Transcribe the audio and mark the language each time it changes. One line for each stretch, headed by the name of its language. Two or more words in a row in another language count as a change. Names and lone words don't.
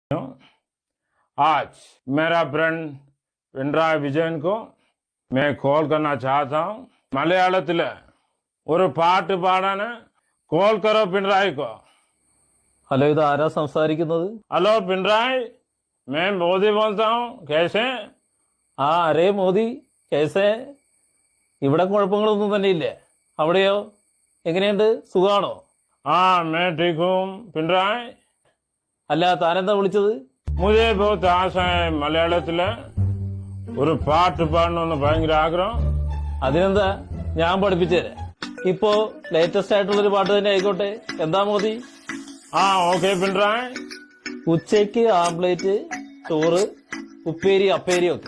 Hindi: आज मेरा फ्रेंड पिनराई विजयन को मैं कॉल करना चाहता हूँ।
Malayalam: മലയാളത്തില് ഒരു പാട്ട് പാടാന്
Hindi: कॉल करो पिनराई को.
Malayalam: ഹലോ, ഇത് ആരാ സംസാരിക്കുന്നത്? ഹലോ പിണറായി,
Hindi: मैं मोदी बोलता हूँ. कैसे? अरे मोदी, कैसे?
Malayalam: ഇവിടെ കുഴപ്പങ്ങളൊന്നും തന്നെ ഇല്ലേ? അവിടെയോ എങ്ങനെയുണ്ട്? സുഖാണോ?
Hindi: मैं ठीक हूँ പിണറായി.
Malayalam: അല്ല, താനെന്താ വിളിച്ചത്?
Hindi: मुझे बहुत आशा है
Malayalam: മലയാളത്തില് ഒരു പാട്ട് പാടണമെന്ന് ഭയങ്കര ആഗ്രഹം. അതിനെന്താ, ഞാൻ പഠിപ്പിച്ചു തരാം. ഇപ്പോ ലേറ്റസ്റ്റ് ആയിട്ടുള്ളൊരു പാട്ട് തന്നെ ആയിക്കോട്ടെ. എന്താ മോദി? ഓക്കെ പിണറായി. ഉച്ചയ്ക്ക് ആംപ്ലേറ്റ്, ചോറ്, ഉപ്പേരി, അപ്പേരി ഒക്കെ.